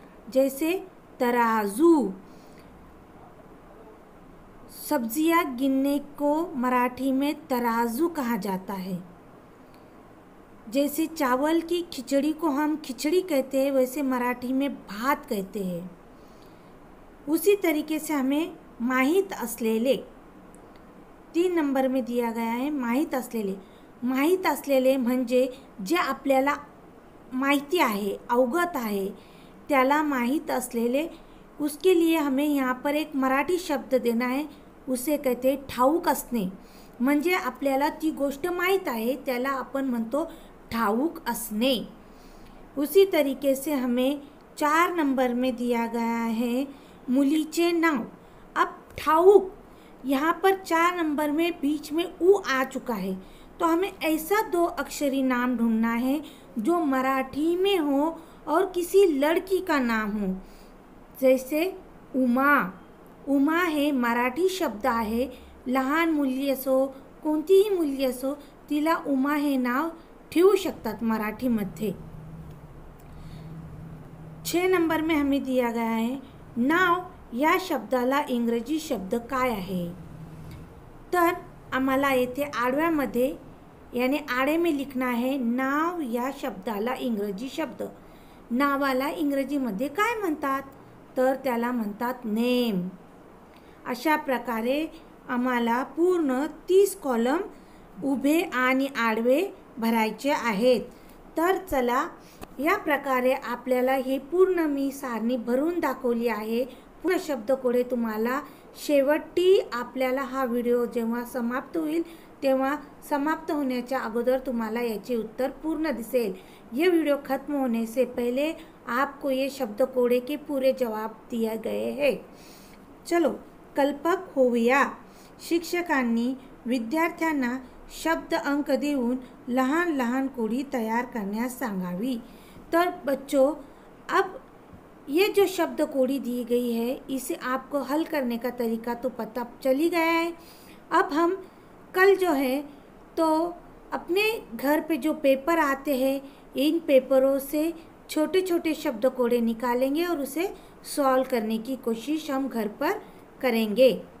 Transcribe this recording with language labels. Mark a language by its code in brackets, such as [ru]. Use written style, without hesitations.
[hi] जैसे तराजू, सब्जियां गिनने को मराठी में तराजू कहा जाता है। जैसे चावल की खिचड़ी को हम खिचड़ी कहते हैं, वैसे मराठी में भात कहते हैं। उसी तरीके से हमें [mr] माहीत असलेले [hi] 3 नंबर में दिया गया है, माहीत असलेले। [mr] माहीत असलेले म्हणजे जे आपल्याला माहिती आहे, अवगत आहे, त्याला माहीत असलेले, [hi] उसके लिए हमें यहाँ पर एक मराठी शब्द देना है, उसे कहते [mr] ठाऊक असणे। म्हणजे आपल्याला ती गोष्ट माहीत आहे, त्याला आपण म्हणतो ठाऊक असणे। [hi] उसी तरीके से हमें 4 नंबर में दिया गया है मुलीचे नाव। अब ठाऊक, यहाँ पर 4 नंबर में बीच में ऊ आ चुका है, तो हमें ऐसा 2 अक्षरी नाम ढूंढना है जो मराठी में हो और किसी लड़की का नाम हो। [mr] जैसे उमा, उमा हे मराठी शब्द आहे, लहान मुलगी असो कोणतीही मुलगी असो तिला उमा हे नाव ठेवू शकतात मराठीमध्ये। [hi] 6 नंबर में हमें दिया गया है [mr] नाव या शब्दाला इंग्रजी शब्द काय आहे, तर आम्हाला येथे आडव्यामध्ये [hi] यानी आड़े में लिखना है [mr] नाव या शब्दाला इंग्रजी शब्द। नावाला इंग्रजीमध्ये काय म्हणतात, तर त्याला म्हणतात नेम। अशा प्रकारे आम्हाला पूर्ण 30 कॉलम उभे आणि आडवे भरायचे आहेत। तर चला, या प्रकारे आपल्याला हे पूर्ण मी सारणी भरून दाखवली आहे। पूर्ण शब्दकोडे तुम्हाला शेवटी आपल्याला हा व्हिडिओ जेव्हा समाप्त होईल तेव्हा समाप्त होण्याच्या अगोदर तुम्हाला याचे उत्तर पूर्ण दिसेल। [hi] ये वीडियो खत्म होने से पहले आपको ये शब्दकोडे के पूरे जवाब दिए गए हैं। [mr] चलो कल्पक होऊया। शिक्षकांनी विद्यार्थ्यांना शब्द अंक देऊन लहान लहान कोडी तैयार करण्यास सांगावी। [hi] तर बच्चों, अब ये जो शब्द कोडी दी गई है, इसे आपको हल करने का तरीका तो पता चल ही गया है। अब हम कल जो है तो अपने घर पे जो पेपर आते हैं, इन पेपरों से छोटे छोटे शब्द कोडे निकालेंगे और उसे सॉल्व करने की कोशिश हम घर पर करेंगे।